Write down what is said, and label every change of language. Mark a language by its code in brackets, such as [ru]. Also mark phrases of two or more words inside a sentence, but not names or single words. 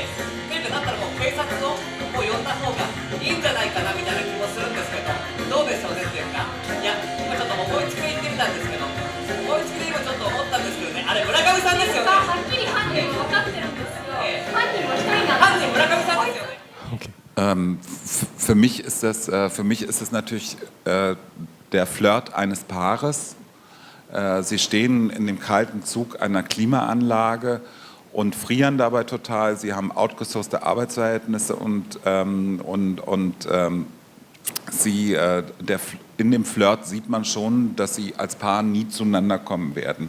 [ja] っていうかだったらもう警察をもう呼んだ方がいいんじゃないかなみたいな気もするんですけど、どうでしょうねっていうか、いや今ちょっと思いつきで言ってみたんですけど、思いつきで今ちょっと思ったんですけどね、あれ村上さんですよね。はっきり犯人は分かってるんですよ。犯人は一人なん犯ですよ。人村上さんですよね。 [de] Für mich ist das natürlich der Flirt eines Paares. Sie stehen in dem kalten Zug einer Klimaanlage und frieren dabei total. Sie haben outgesourcete Arbeitsverhältnisse und in dem Flirt sieht man schon, dass sie als Paar nie zueinander kommen werden.